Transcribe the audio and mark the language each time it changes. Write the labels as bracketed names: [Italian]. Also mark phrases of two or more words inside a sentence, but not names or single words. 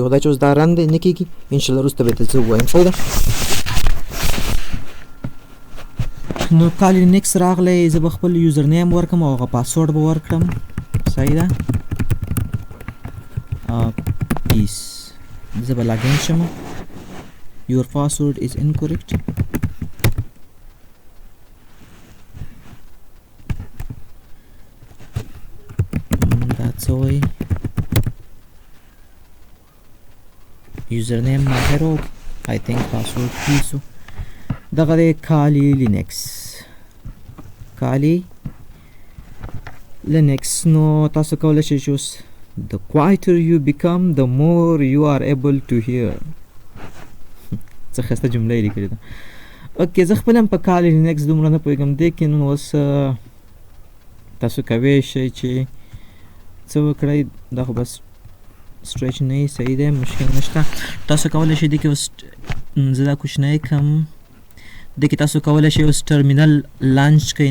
[Pashto] خو دا چې اوس دا رن دی نه کېږي، انشاءالله وروسته به یې زه ووایم. صحیح ده. نو کالي لینکس راغلی، زه به خپل [English] user name [Pashto] ورکړم او هغه پاسورډ به ورکړم. صحیح ده. پیس زه به لاګین شم. [English] your password is incorrect. that's why username mahero I think password piso [Pashto] دغه د کالي لینکس نو تاسو کولی شئ چې اوس [English] the quieter you become the more you are able to hear. [Pashto] څه ښایسته جمله یې لیکلې ده. اوکې زه خپل هم په کالي لینکس دومره نه پوهېږم دې کې. نو اوس تاسو کولی شئ چې څه وکړئ. دا خو بس سټریچ نه یي. صحیح دی، مشکل نشته. تاسو کولی شئ دې کې اوس زه دا کوچنی کم دې کې تاسو کولی شئ اوس [English] terminal launch [Pashto] کړئ.